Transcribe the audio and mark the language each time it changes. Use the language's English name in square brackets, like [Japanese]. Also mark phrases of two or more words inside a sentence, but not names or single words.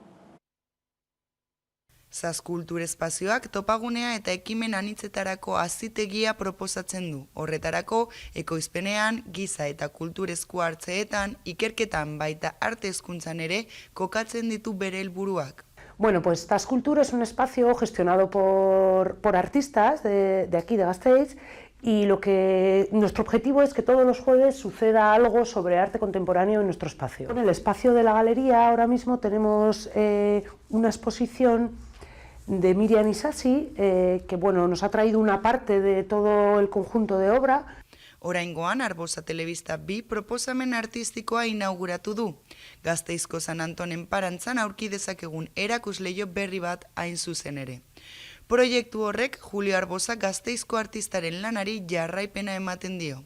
[Basque] Taz Kultur espazioak topagunea eta ekimen anitzetarako hazitegia proposatzen du. Horretarako, ekoizpenean, giza eta kultur esku hartzeetan, ikerketan baita arte hezkuntzan ere kokatzen ditu bere helburuak. [Spanish] Bueno, pues Taz Kultur es un espacio gestionado por artistas de aquí, de Gasteiz, y nuestro objetivo es que todos los jueves suceda algo sobre arte contemporáneo en nuestro espacio. En el espacio de la galería ahora mismo tenemos una exposición de Miriam Isasi, que nos ha traído una parte de todo el conjunto de obra. [Basque] Oraingoan Arbosa Telebista 2 proposamen artistikoa inauguratu du. Gasteizko San Antonen Parantzan aurki dezakegun erakusleio berri bat hain zuzen ere. Proiektu horrek Julio Arbosa Gasteizko artistaren lanari jarraipena ematen dio.